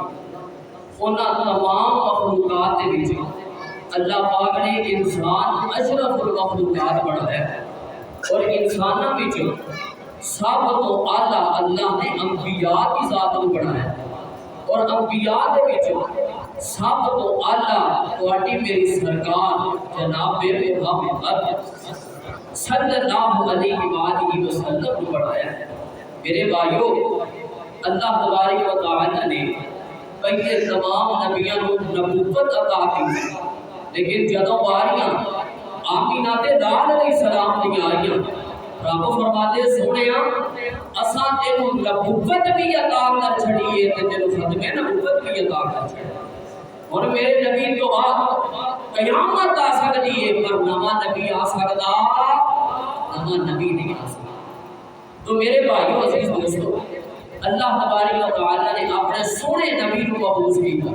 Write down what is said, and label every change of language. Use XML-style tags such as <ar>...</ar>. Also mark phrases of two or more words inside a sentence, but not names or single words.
<ur>انہاں تمام مخلوقات کے وچ اللہ پاک نے انسان</ur> <ar>اشرف المخلوقات</ar> <ur>بنایا ہے، اور انسانوں وچ سب تو اعلیٰ اللہ نے انبیاء کی ذات کو بنایا، اور انبیاء کے وچ سب تو اعلیٰ تواڈی میری سرکار جناب محمد</ur> <ar>صلی اللہ علیہ وآلہ وسلم</ar> <ur>کو بنایا ہے۔ میرے بھائیو، اللہ تبارک و تعالی نے پہلے تمام نبیوں کو نبوت عطا کی، لیکن</ur> <pa>جدوں باریاں آمینہ تے لال</pa> <ar>علیہ السلام</ar> <pa>دی آئیاں، رب فرماتے سونیا اساں تینوں نبوت بھی عطا کر چھڑیے تے تینوں ختم نبوت بھی عطا کر چھڑیے۔</pa> <ur>اور میرے نبی تو بعد قیامت آ سکتی ہے، پر نواں نبی آ سکتا، نواں نبی نہیں آ سکتا۔ تو میرے بھائیو عزیز دوستو، اللہ تبارک و تعالی نے اپنے سونے نبی کو مبعوث کیا۔</ur>